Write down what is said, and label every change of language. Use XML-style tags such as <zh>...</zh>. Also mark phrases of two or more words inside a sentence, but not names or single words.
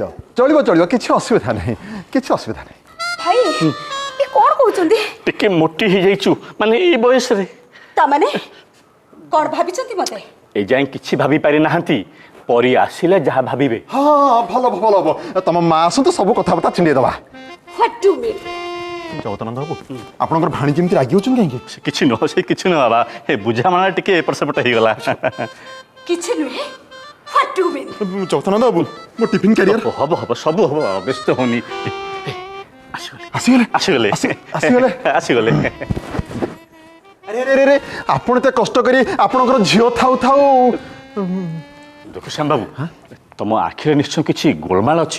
<or>ଚଳିବ ଚଳିବ କିଛି ଅସୁବିଧା ନାହିଁ, କିଛି ଅସୁବିଧା ନାହିଁ। ଭାଇ ଇଏ କ'ଣ କହୁଛନ୍ତି? ଟିକେ ମୋଟି ହେଇଯାଇଛୁ ମାନେ ଏଇ ବୟସରେ? ତାମାନେ କ'ଣ ଭାବିଛନ୍ତି ମତେ? ଏ ଯାଏଁ କିଛି ଭାବି ପାରି ନାହାନ୍ତି, ପରି ଆସିଲେ ଯାହା ଭାବିବେ। ହଁ ଭଲ ଭଲ ହବ। ତମ ମା ଆସନ୍ତୁ ସବୁ କଥାବାର୍ତ୍ତା ଛିଣ୍ଡେଇ ଦେବା।</or> <en>What do you mean?</en> <or>ଜଗଦାନନ୍ଦ ବାବୁ ଆପଣଙ୍କର ଭାଣୀ ଯେମିତି ରାଗି ହଉଛନ୍ତି କାହିଁକି? ସେ କିଛି ନୁହଁ, ସେ କିଛି ନୁହଁ ବାବା, ଏ ବୁଝାମଣା ଟିକେ ଏପଟ ସେପଟ ହେଇଗଲା। କିଛି ନୁହେଁ।</or> <en>What do you mean?</en> <or>ଜଗଦାନନ୍ଦ ବାବୁ ମୋ</or> <en>tiffin carrier</en> <or>ହବ ହବ ସବୁ ହବ, ବ୍ୟସ୍ତ ହଉନି। ଆସିଗଲେ ଆସିଗଲେ ଆସିଗଲେ ଆସିଗଲେ ଆସିଗଲେ। ଆରେ ଆରେ ଆରେ ଆପଣ ଏତେ କଷ୍ଟ କରି ଆପଣଙ୍କର ଝିଅ ଥାଉ ଥାଉ। ଦେଖ ଶ୍ୟାମ ବାବୁ, ତମ ଆଖିରେ ନିଶ୍ଚୟ କିଛି ଗୋଳମାଳ ଅଛି।</or>